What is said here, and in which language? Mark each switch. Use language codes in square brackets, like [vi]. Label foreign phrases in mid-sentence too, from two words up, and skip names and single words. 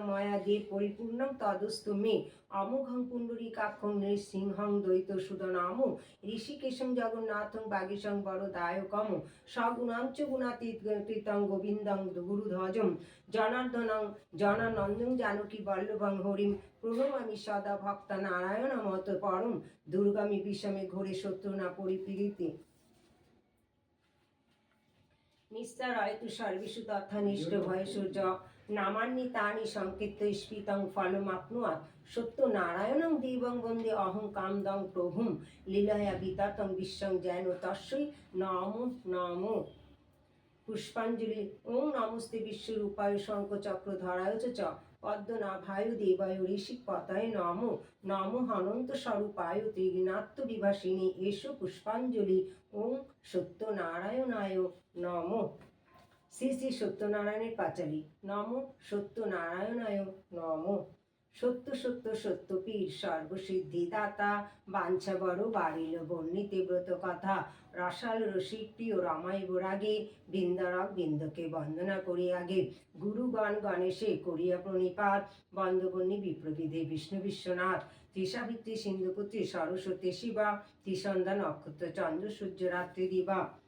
[sa] ময়া দেব পরিপূর্ণং তদস্তু মে অমোঘং পুণ্ডরীকাক্ষং নৃসিংহং দ্বৈতসুদনাম ঋষিকেশং জগন্নাথং বাগীশং বরদায়কম সগুণাঞ্চ গুণাতীতং গোবিন্দং গুরুধ্বজম জনার্দনং জনানন্দং জানকী বল্লভং হরিম প্রণমামি সদা ভক্তা নারায়ণ মত পরম দুর্গামী বিষমে ঘোরে শত্রু না পরিপীড়িতে নিস্তার হয়তু সর্বেষু তথা নিষ্ঠ ভয়েষু য নামান্নি তানি সংকীর্ত স্ফীতং ফলমাপ্নুয়াৎ সত্য নারায়ণং দেবং বন্দে অহং কামদং প্রভুম লীলয়া বিততং বিশ্বং যেন তস্যৈ নমো নমো পুষ্পাঞ্জলি। ওং নমস্তে বিশ্বরূপায় শঙ্খচক্রধরায় চ পদ্মনাভায় দেবায় ঋষিক পতায় নমো নমো অনন্ত স্বরূপায় ত্রিগুণাত্ম বিভাসিনী এসো পুষ্পাঞ্জলি। ওং সত্যনারায়ণায় নমো। [bn] শ্রী শ্রী সত্যনারায়ণের পাঁচালী। নমো সত্যনারায়ণায় নমো। সত্য সত্য সত্য পীর সর্বসিদ্ধি দাতা বাঞ্ছা বড় বাড়িল বর্ণিতে ব্রত কথা রসাল রসিক প্রিয় রমাই বরাগে বৃন্দারক বৃন্দকে বন্দনা করি আগে গুরুগণ গণেশে করিয়া প্রণিপাত বন্দবন্যী বিপ্রবিধে বিষ্ণু বিশ্বনাথ ত্রিসাবিত্রী সিন্ধুপুত্রী সরস্বতী শিবা ত্রিসন্ধ্যা নক্ষত্র চন্দ্র সূর্য রাত্রি দিবা